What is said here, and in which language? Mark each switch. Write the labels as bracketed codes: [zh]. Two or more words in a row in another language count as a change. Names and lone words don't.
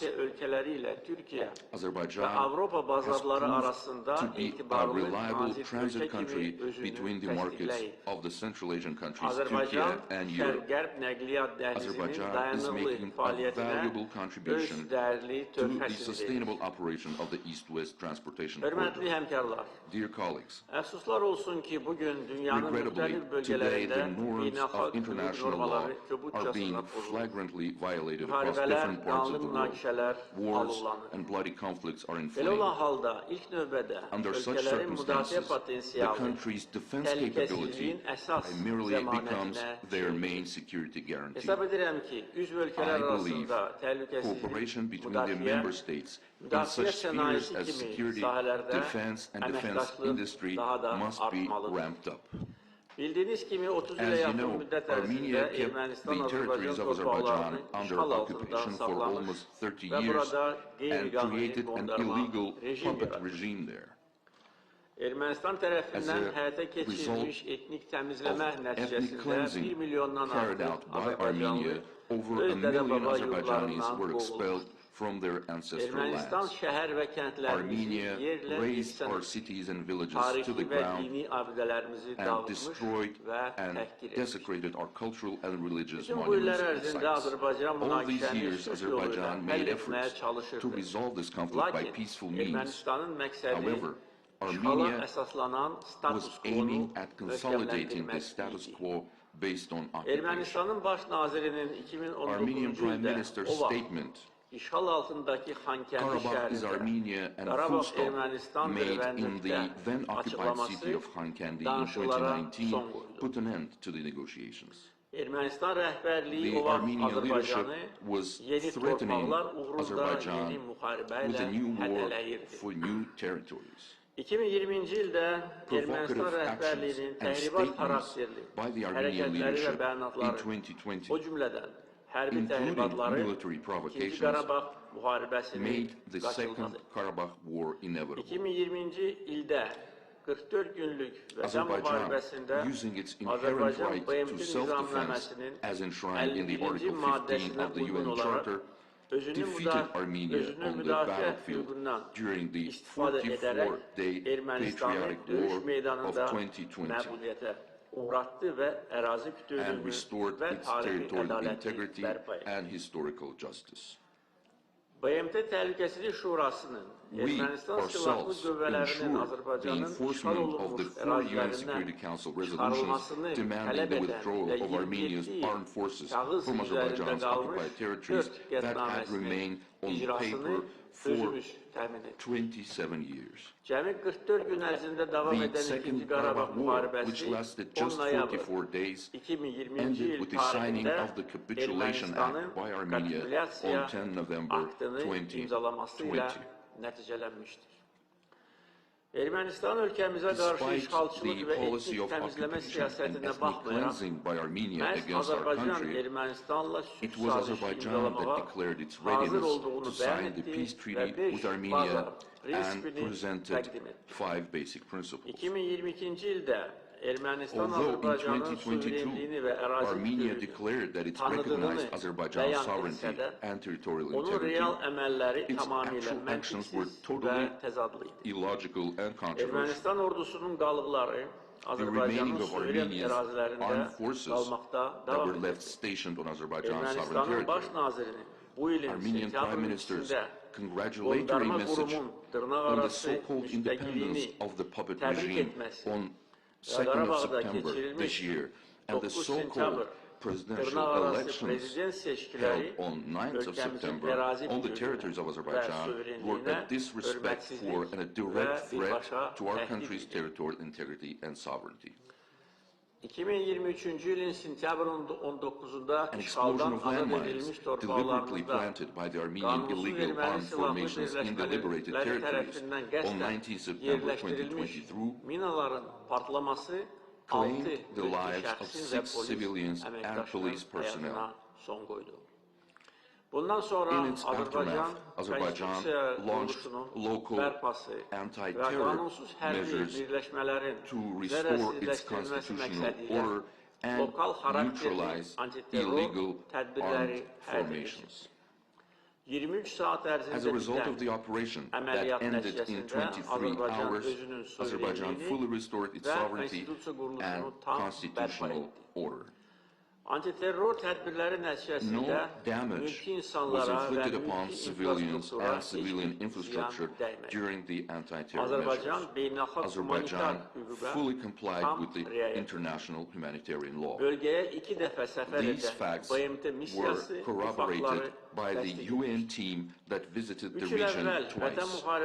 [en] Azerbaijan has proved to be a reliable transit country between the markets of the Central Asian countries, Turkey and Europe. Azerbaijan is making a valuable contribution to the sustainable operation of the East-West transportation corridor. Dear colleagues, [az] Əfsuslar olsun ki, bugün dünyanın [en] Regrettably, [az] müxtəlif [en] today the [az] bölgələrində [en] norms [az] beynəlxalq [en] of international law [az] normaları [en] are [az] kobudcasına [en] being [az] pozulur. [en] flagrantly violated across [az] Müharibələr, [en] different parts of [az] qanlı [en] the world. [az] münaqişələr [en] Wars [az] alovlanır. [en] and bloody conflicts are [az] Belə olan [en] inflamed. [az] halda ilk növbədə [en] Under such [az] ölkələrin müdafiə [en] circumstances, the [az] potensialı [en] country's defense capability [az] təhlükəsizliyin əsas [en] primarily becomes [az] zəmanətinə [en] their main security guarantee. [az] hesab edirəm ki, üzv ölkələr [en] I believe [az] arasında təhlükəsizlik, [en] cooperation between the member [az] müdafiə, [en] states in [az] müdafiə [en] such spheres [az] sənayesi [en] as [az] kimi [en] security, [az] sahələrdə [en] defense, and defense [az] əməkdaşlıq [en] industry [az] daha da [en] must be [az] artmalıdır. [en] ramped up. [az] Bildiyiniz kimi 30 ilə [en] As you [az] yaxın [en] know, [az] müddət [en] Armenia [az] ərzində [en] kept [az] Ermənistan [en] the territories [az] Azərbaycan [en] of Azerbaijan [az] torpaqlarını [en] under [az] işğal altında [en] occupation for [az] saxlamış [en] almost 30 [az] və [en] years [az] burada [en] and [az] qeyri-qanuni [en] created an [az] qondarma [en] illegal [az] rejim [en] puppet [az] yaratdı. [en] regime there. [az] Ermənistan tərəfindən [en] As a [az] həyata keçirilmiş etnik təmizləmə [en] ethnic [az] nəticəsində [en] cleansing [az] 1 milyondan [en] carried [az] artıq [en] out by [az] Azərbaycanlı [en] Armenia, over a [az] öz dədə [en] million [az] baba [en] Azerbaijanis [az] yurdlarından [en] were [az] qovuldu. [en] expelled from their ancestral [az] Ermənistan [en] lands. [az] şəhər və kəndlərimizi [en] Armenia [az] yerlə [en] razed our [az] yeksən [en] cities and villages to [az] tarixi [en] the [az] və [en] ground [az] dini abidələrimizi [en] and [az] dağıtmış [en] destroyed [az] və [en] and [az] təhqir etmiş. [en] desecrated our cultural and religious [az] Bütün bu [en] monuments [az] illər [en] and [az] ərzində [en] sites. [az] Azərbaycan [en] All these [az] münaqişəni [en] years, [az] sülh yolu ilə [en] Azerbaijan [az] həll [en] made [az] etməyə [en] efforts to [az] çalışırdı. [en] resolve this conflict by [az] Lakin [en] peaceful means. [az] Ermənistanın məqsədi [en] However, [az] işğala [en] Armenia [az] əsaslanan status [en] was [az] quo-nu [en] aiming at consolidating the [az] möhkəmləndirmək [en] status [az] idi. [en] quo based on occupation. [az] Ermənistanın baş nazirinin [en] Armenian [az] 2019-cu [en] Prime [az] ildə [en] Minister's [az] o vaxt [en] statement, [az] işğal altındakı Xankəndi [en] Karabakh is [az] şəhərində [en] Armenia and [az] Qarabağ [en] full stop, [az] Ermənistandır [en] made [az] və [en] in the [az] nöqtə [en] then occupied city [az] açıqlaması [en] of Khankandi in [az] danışıqlara [en] 2019 [az] son qoydu. [en] put an end to the negotiations. [az] Ermənistan rəhbərliyi [en] The [az] o vaxt [en] Armenian leadership [az] Azərbaycanı [en] was [az] yeni [en] threatening [az] torpaqlar uğrunda [en] Azerbaijan [az] yeni müharibə [en] with [az] ilə [en] a new war [az] hədələyirdi. [en] for new territories. [az] 2020-ci ildə [en] Provocative [az] Ermənistan [en] actions [az] rəhbərliyinin [en] and [az] təhribat [en] statements [az] xarakterli [en] by the Armenian [az] hərəkətləri və [en] leadership in [az] bəyanatları, o [en] 2020 [az] cümlədən hərbi [en] including [az] təhribatları [en] military [az] 2-ci [en] provocations, [az] Qarabağ müharibəsini [en] made the Second [az] qaçılmaz. [en] Karabakh War inevitable. [az] 2020-ci ildə 44 günlük vətən [en] Azerbaijan, [az] müharibəsində [en] using its inherent [az] Azərbaycan [en] right to [az] BMT [en] self-defense [az] nizamnaməsinin [en] as enshrined in the [az] 51-ci [en] Article 15 [az] maddəsinə [en] of the [az] uyğun [en] UN [az] olaraq [en] Charter, [az] özünü [en] defeated Armenia on the [az] müdafiə [en] battlefield [az] hüququndan [en] during the [az] istifadə edərək [en] 44-day [az] Ermənistanı [en] patriotic [az] döyüş [en] war of [az] meydanında [en] 2020 [az] məğlubiyyətə uğratdı və ərazi [en] and [az] bütövlüyünü [en] restored [az] və [en] its [az] tarixi [en] territorial [az] ədaləti [en] integrity [az] bərpa etdi. [en] and historical justice. [az] BMT Təhlükəsizlik Şurasının [en] We [az] Ermənistan silahlı [en] ourselves [az] qüvvələrinin [en] ensured the [az] Azərbaycanın işğal [en] enforcement of the [az] olunmuş [en] 4 UN Security [az] ərazilərindən [en] Council resolutions [az] çıxarılmasını [en] demanding [az] tələb [en] the [az] edən [en] withdrawal [az] və [en] of Armenia's [az] 27 [en] armed forces [az] kağız [en] from [az] üzərində [en] Azerbaijan's [az] qalmış [en] occupied territories [az] 4 [en] that had [az] qətnaməsinin [en] remained on [az] icrasını [en] paper for [az] özümüz təmin etdik. [en] 27 years. [az] Cəmi 44 gün ərzində davam [en] The [az] edən [en] Second [az] 2-ci Qarabağ [en] Karabakh War, which [az] müharibəsi [en] lasted [az] 10 [en] just [az] noyabr [en] 44 days, [az] 2020-ci [en] ended [az] il [en] with the signing [az] tarixində [en] of the Capitulation Act by Armenia [az] kapitulyasiya [en] on 10 November [az] aktını imzalaması ilə [en] 2020. [az] nəticələnmişdir. Ermənistan ölkəmizə qarşı [en] Despite [az] işğalçılıq [en] the [az] və [en] policy [az] etnik [en] of [az] təmizləmə [en] occupation and [az] siyasətinə [en] ethnic [az] baxmayaraq, [en] cleansing by Armenia [az] məhz [en] against our [az] Azərbaycan [en] country, [az] Ermənistanla [en] it [az] sülh [en] was [az] sazişi [en] Azerbaijan that [az] imzalamağa [en] declared its [az] hazır [en] readiness [az] olduğunu [en] to [az] bəyan [en] sign the [az] etdi [en] peace [az] və [en] treaty [az] 5 [en] with Armenia [az] baza [en] and [az] prinsipini [en] presented [az] təqdim etdi. [en] 5 basic principles. [az] 2022-ci ildə Ermənistan [en] Although in [az] Azərbaycanın suverenliyini [en] 2022, [az] və ərazi [en] Armenia [az] bütövlüyünü [en] declared that it [az] tanıdığını [en] recognized Azerbaijan's [az] bəyan [en] sovereignty [az] etsə də, [en] and territorial [az] onun [en] integrity, [az] real əməlləri [en] its [az] tamamilə [en] actual actions were [az] məntiqsiz və [en] totally [az] təzadlı idi. [en] illogical and controversial. [az] Ermənistan ordusunun qalıqları [en] The [az] Azərbaycanın [en] remaining of [az] suveren [en] Armenia's [az] ərazilərində [en] armed forces [az] qalmaqda [en] that [az] davam [en] were left [az] edir. [en] stationed on Azerbaijan's sovereign [az] Ermənistanın baş [en] territory. [az] nazirinin bu ilin [en] Armenian Prime [az] sentyabrın [en] Minister's [az] 2-də [en] congratulatory [az] qondarma [en] message [az] qurumun [en] on [az] dırnaqarası [en] the so-called independence [az] müstəqilliyini [en] of the puppet [az] təbrik [en] regime [az] etməsi [en] on [az] və [en] 2nd of [az] Qarabağda [en] September [az] keçirilmiş [en] this year and the [az] 9 [en] so-called [az] sentyabr [en] presidential [az] dırnaqarası [en] elections [az] prezident seçkiləri [en] held on 9th of [az] ölkəmizin [en] September [az] ərazi [en] on the [az] bütövlüyünə [en] territories of [az] və [en] Azerbaijan were a [az] suverenliyinə [en] disrespectful and a [az] hörmətsizlik [en] direct [az] və [en] threat [az] birbaşa [en] to our [az] təhdid [en] country's [az] idi. [en] territorial integrity and sovereignty. [az] 2023-cü ilin sentyabrın 19-da [en] An explosion [az] işğaldan [en] of [az] azad [en] landmines [az] edilmiş [en] deliberately [az] torpaqlarımızda [en] planted by the Armenian [az] qanunsuz [en] illegal [az] erməni [en] armed [az] silahlı [en] formations in the liberated [az] birləşmələri [en] territories [az] tərəfindən [en] on [az] qəsdən [en] 19 September [az] yerləşdirilmiş [en] 2023 [az] minaların partlaması 6 [en] claimed the [az] mülki [en] lives of [az] şəxsin və [en] 6 [az] polis [en] civilians and police [az] əməkdaşlarının [en] personnel. [az] həyatına son qoydu. Bundan sonra [en] In its [az] Azərbaycan [en] aftermath, Azerbaijan [az] konstitusiya [en] launched [az] quruluşunun [en] local [az] bərpası və [en] anti-terror [az] qanunsuz hərbi [en] measures [az] birləşmələrin [en] to restore its [az] zərərsizləşdirilməsi [en] constitutional [az] məqsədilə [en] order and [az] lokal xarakterli [en] neutralize [az] antiterror [en] illegal [az] tədbirləri [en] armed [az] həyata [en] formations. [az] keçirdi. 23 saat [en] As a [az] ərzində [en] result of [az] bitən [en] the operation that [az] əməliyyat [en] ended in [az] nəticəsində [en] 23 [az] Azərbaycan [en] hours, [az] özünün [en] Azerbaijan [az] suverenliyini [en] fully restored its [az] və [en] sovereignty [az] konstitusiya [en] and [az] quruluşunu tam bərpa [en] constitutional [az] etdi. [en] order. [az] Antiterror tədbirləri nəticəsində [en] No damage was inflicted upon civilians and civilian infrastructure during the anti-terror measures. Azerbaijan fully complied with the international humanitarian law. These facts were corroborated by the UN team that visited the region twice.